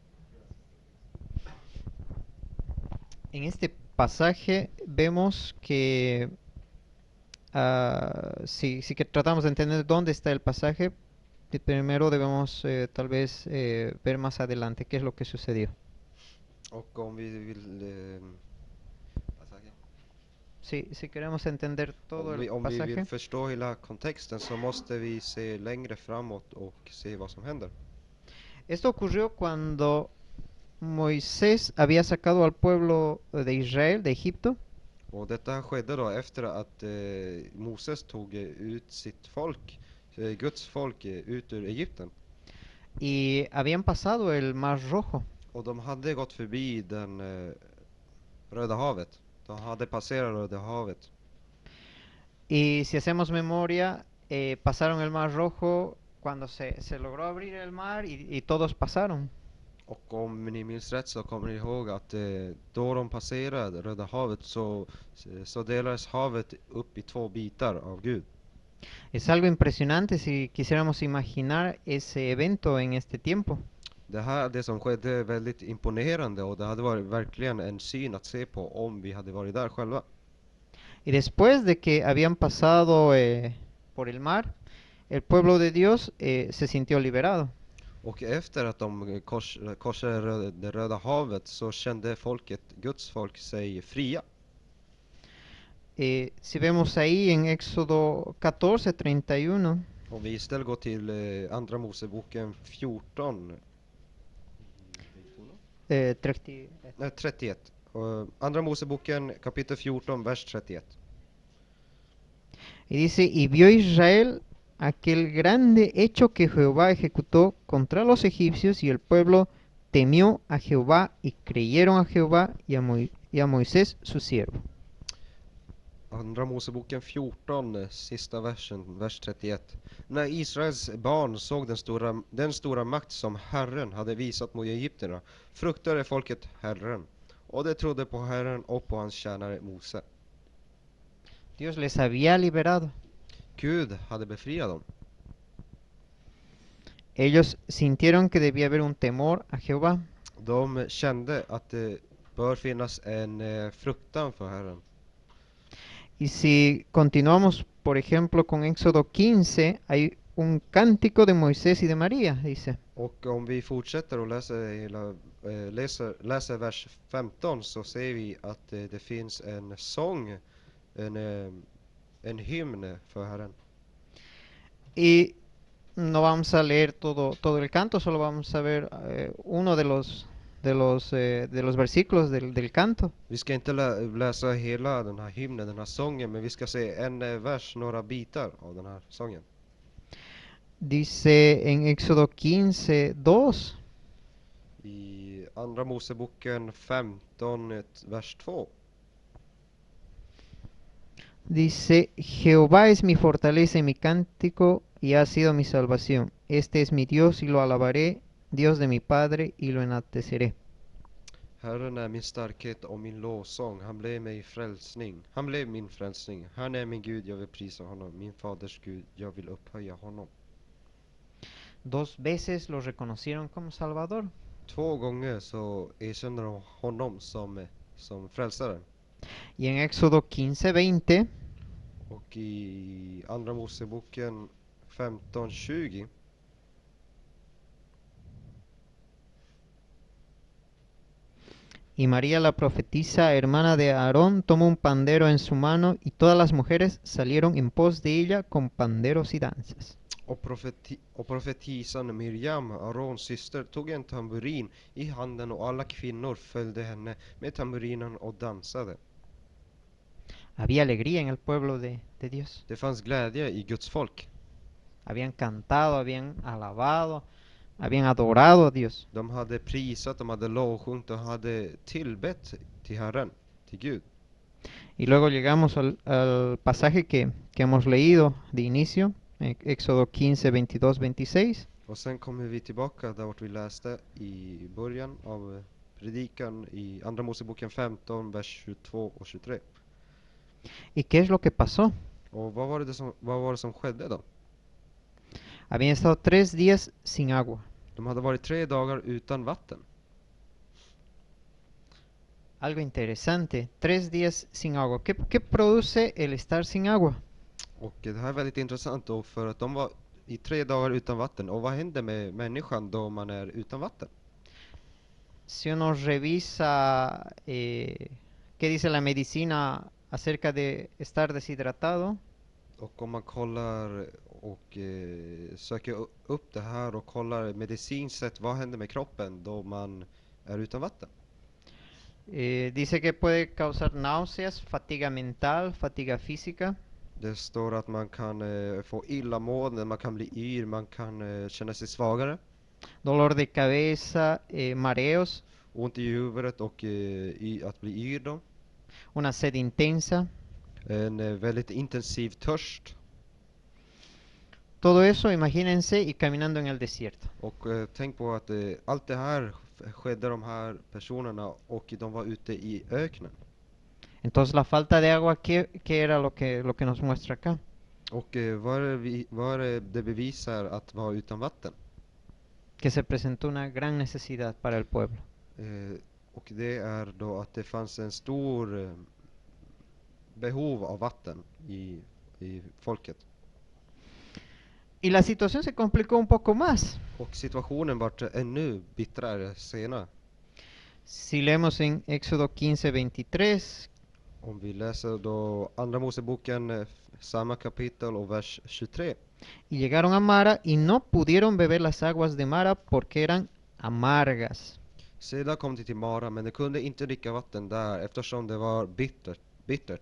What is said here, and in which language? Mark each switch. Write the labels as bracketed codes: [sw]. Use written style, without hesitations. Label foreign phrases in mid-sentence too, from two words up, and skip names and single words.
[es] En este pasaje vemos que si que tratamos de entender dónde está el pasaje, primero debemos tal vez ver más adelante qué es lo que sucedió. [sv] Och om vi vill... vad sa jag? [es] Si queremos entender todo el [sv] Om vi vill [es] pasaje, [sv] förstå hela kontexten så måste vi se längre framåt och se vad som händer. [es] esto ocurrió cuando Moisés había sacado al pueblo de Israel de Egipto [sv] Och detta skedde då efter att Moses tog ut sitt folk, Guds folk, ut ur Egypten. [es] y habían pasado el Mar Rojo. [sv] Och de hade gått förbi den Röda havet. De hade passerat Röda havet. [es] Y si hacemos memoria, pasaron el Mar Rojo cuando se logró abrir el mar y todos pasaron. [sv] Och om ni minns rätt så kommer ni ihåg att då de passerade Röda havet så delades havet upp i två bitar av Gud. [es] Es algo impresionante si quisiéramos imaginar ese evento en este tiempo. [sv] Det som skedde är väldigt imponerande och det hade varit verkligen en syn att se på om vi hade varit där själva. [es] Y después de que habían pasado por el mar, el pueblo de Dios se sintió liberado. [sv] Och efter att de korsade det Röda havet så kände folket, Guds folk, sig fria. [es] Si vemos ahí en Éxodo 14:31, [sv] Om vi istället går till Andra Moseboken 14, 31. Andra Moseboken kapitel 14, vers 31. [es] y dice, y vio Israel aquel grande hecho que Jehová ejecutó contra los egipcios, y el pueblo temió a Jehová y creyeron a Jehová y a Moisés su siervo. [sv] Andra Moseboken 14, sista versen, vers 31. När Israels barn såg den stora makt som Herren hade visat mot egyptierna, fruktade folket Herren, och de trodde på Herren och på hans tjänare Mose. [es] Dios les había liberado. [sv] Gud hade befriat dem. [es] Ellos sintieron que debía haber un temor a Jehová. [sv] De kände att det bör finnas en fruktan för Herren. [es] Y si continuamos, por ejemplo, con Éxodo 15, hay un cántico de Moisés y de María, dice. [sv] Och om vi fortsätter och läser vers 15 så ser vi att det finns en sång, en hymn för Herren. [es] Y no vamos a leer todo el canto, solo vamos a ver uno de los versículos del canto. [sv] Vi ska inte läsa hela den här hymnen, den här sången, men vi ska se en vers, några bitar av den här sången. [es] Dice en Éxodo 15:2. [sv] I Andra Moseboken 15, vers 2. [es] Dice, Jehová es mi fortaleza y mi cántico, y ha sido mi salvación. Este es mi Dios y lo alabaré, Dios de mi Padre, y lo enalteceré. [sv] Herren är min starkhet och min lovsång. Han blev min frälsning. Han är min Gud, jag vill prisa honom. Min faders Gud, jag vill upphöja honom. [es] 2 veces lo reconocieron como Salvador. [sv] 2 gånger så erkänner de honom som frälsare. [es] Y en Éxodo 15:20 [sv] Och i Andra Moseboken 15:20 [es] y María la profetisa, hermana de Aarón, tomó un pandero en su mano, y todas las mujeres salieron en pos de ella con panderos y danzas. [sv] och profetisan Miriam, Arons syster, tog en tamburin i handen och alla kvinnor följde henne med tamburinen och dansade. [es] Había alegría en el pueblo de Dios. [sv] Det fanns glädje i Guds folk. [es] Habían cantado, habían alabado, habían adorado a Dios. [sv] De hade prisat, de hade lovsjungit, de hade tillbett till Herren, till Gud. [es] Y luego llegamos al pasaje que hemos leído de inicio, Éxodo 15, 22, 26. [sv] Och sen kommer vi tillbaka där vart vi läste i början av predikan i Andra Moseboken 15, vers 22 och 23. [es] ¿Y qué es lo que pasó? [sv] Och vad var det som skedde då? [es] Habían estado 3 días sin agua. [sv] De hade varit 3 dagar utan vatten. [es] Algo interesante, 3 días sin agua. ¿Qué produce el estar sin agua? [sv] Och det här är väldigt intressant då, för att de var i 3 dagar utan vatten. Och vad händer med människan då man är utan vatten? [es] Si uno revisa qué dice la medicina acerca de estar deshidratado, [sv] Och om man kollar och söker upp det här och kollar medicinskt sett vad händer med kroppen då man är utan vatten. [es] dice que puede causar náuseas, fatiga mental, fatiga física, [sv] Det står att man kan få illamående, man kan bli yr, man kan känna sig svagare, [es] dolor de cabeza, mareos, [sv] ont i huvudet och att bli yr då. [es] una sed intensa. [sv] En väldigt intensiv törst. [es] Todo eso, imagínense, y caminando en el desierto. [sv] Och tänk på att allt det här skedde de här personerna och de var ute i öknen. [es] Entonces la falta de agua, ¿qué era lo que nos muestra acá? [sv] Och vad är det bevisar att vara utan vatten? [es] Que se presentó una gran necesidad para el pueblo. [sv] Och det är då att det fanns en stor behov av vatten i folket. [es] Y la situación se complicó un poco más. [sv] Och situationen vart ännu bittrare senare. [es] Si leemos en Éxodo 15:23, [sv] Om vi läser då Andra Moseboken samma kapitel och vers 23. [es] y llegaron a Mara y no pudieron beber las aguas de Mara porque eran amargas. [sv] Sedan kom de till Mara, men de kunde inte dricka vatten där eftersom det var bittert.